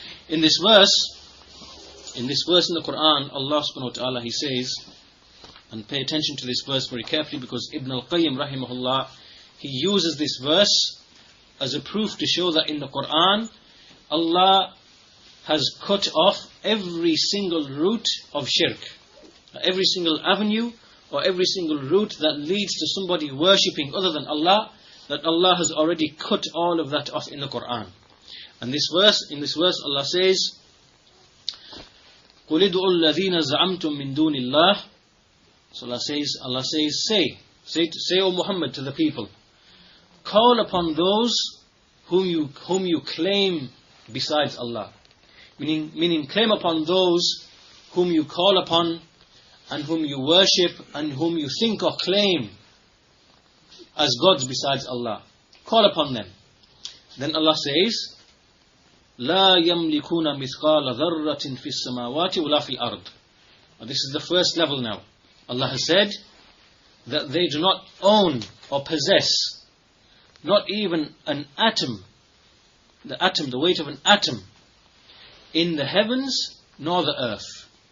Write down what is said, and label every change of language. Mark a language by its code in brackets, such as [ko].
[en] In this verse in the Quran, Allah subhanahu wa ta'ala, He says, and pay attention to this verse very carefully, because Ibn al-Qayyim rahimahullah, he uses this verse as a proof to show that in the Quran, Allah has cut off every single route of shirk, every single avenue or every single route that leads to somebody worshipping other than Allah, that Allah has already cut all of that off in the Quran. And in this verse Allah says, [ar] قُلِ ادْعُوا الَّذِينَ زَعَمْتُم مِّن دُونِ اللَّهِ. [en] So Allah says, say, O Muhammad, to the people, call upon those whom you claim besides Allah. Meaning claim upon those whom you call upon and whom you worship and whom you think or claim as gods besides Allah. Call upon them. Then Allah says, [ar] لا يملكون مثقال ذرة في السماوات ولا في الأرض. [en] This is the first level now. Allah has said that they do not own or possess not even an atom, the weight of an atom, in the heavens nor the earth.